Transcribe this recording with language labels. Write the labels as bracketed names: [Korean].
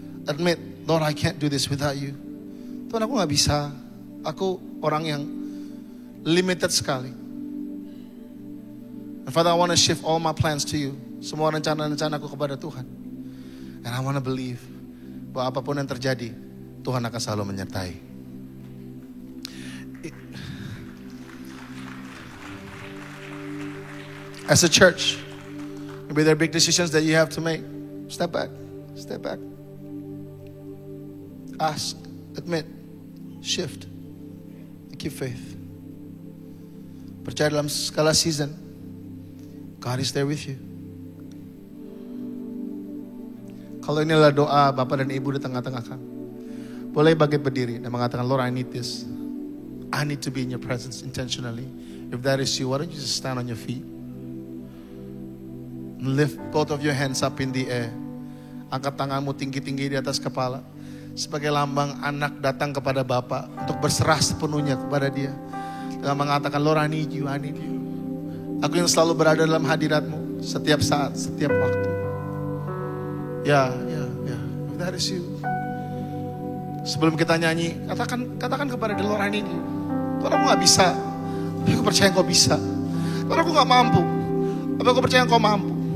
[English] Admit, Lord, I can't do this without you. [Indonesian] Tuhan, aku gak bisa. Aku orang yang limited sekali. [English] And Father, I want to shift all my plans to you. [Indonesian] Semua rencana-rencana aku kepada Tuhan. [English] And I want to believe [Indonesian] bahwa apapun yang terjadi, Tuhan akan selalu menyertai. [English] As a church, maybe there are big decisions that you have to make. Step back. Step back. Ask, admit, shift, and keep faith. [Indonesian] Percaya dalam segala season, [English] God is there with you. [Indonesian] Kalau inilah doa Bapak dan Ibu di tengah-tengah kami, boleh bangkit berdiri dan mengatakan, [English] Lord, I need this. I need to be in your presence intentionally. If that is you, why don't you just stand on your feet? Lift both of your hands up in the air. [Indonesian] Angkat tanganmu tinggi-tinggi di atas kepala. Sebagai lambang anak datang kepada Bapa untuk berserah sepenuhnya kepada Dia. Dan mengatakan, [English] Lord, I need you, I need you. [Indonesian] Aku yang selalu berada dalam hadirat-Mu setiap saat, setiap waktu. Ya. [English] If that is you. [Indonesian] Sebelum kita nyanyi, katakan kepada Dia, [English] Lord, I need you. [Indonesian] Tuhan, aku gak bisa, tapi aku percaya Engkau bisa. Tuhan, aku gak mampu, tapi aku percaya Engkau mampu.